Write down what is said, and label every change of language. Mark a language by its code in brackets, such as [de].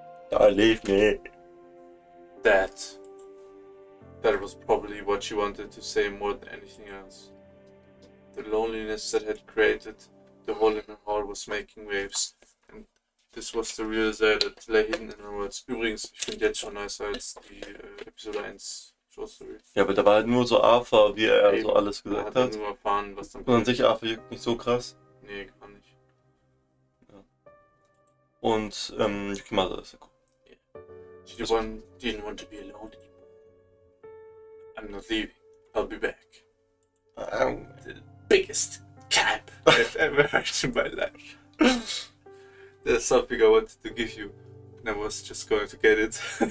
[en] Don't leave me. That was probably what she wanted to say more than anything else. The loneliness that had created the hole in her heart was making waves. And this was the real Zay that lay hidden in her words. [de] Übrigens, ich finde jetzt schon nicer als die Episode 1 Short Story. Ja, aber da war halt nur so Arthur, wie er so alles gesagt hat. Nur erfahren, was dann und an sich Arthur juckt nicht so krass. Nee, gar nicht. Ja. Und Yukimasa ist ja cool. [en] She didn't want to be alone anymore. I'm not leaving. I'll be back. The biggest cap I've ever heard in my life. There's something I wanted to give you, and I was just going to get it.